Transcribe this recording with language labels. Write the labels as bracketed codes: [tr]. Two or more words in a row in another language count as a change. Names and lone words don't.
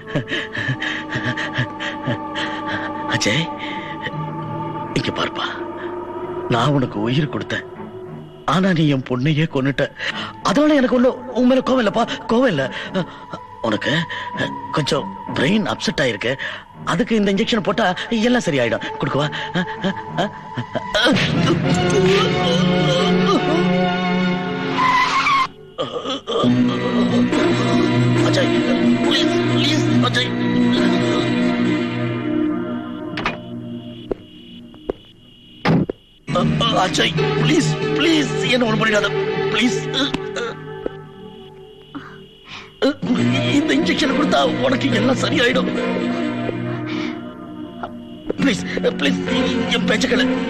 [ta] அஜய், இங்க பார்ப்பா, நான் உனக்கு உயிர் கொடுத்தேன். ஆனா நீ என் பொண்ணையே கொன்னுட்ட. அதனால எனக்கு ஒண்ணு உன் மேல கோவம் இல்லப்பா, கோவம் இல்ல. உனக்கு கொஞ்சம் [en] brain upset [ta] ஆயிருக்கு. அதுக்கு இந்த இன்ஜெக்ஷன் போட்டா எல்லாம் சரியாயிடும். கொடுக்கவா? [en] अजय, please, please, अजय. अजय, please, please, [ta] என்ன ஒண்ணு பண்ணிடாத, प्लीज. இந்த இன்ஜெக்ஷன் கொடுத்தா உனக்கு எல்லாம் சரியாயிடும். [en] please, please, [ta] என் பேச்ச கேளு.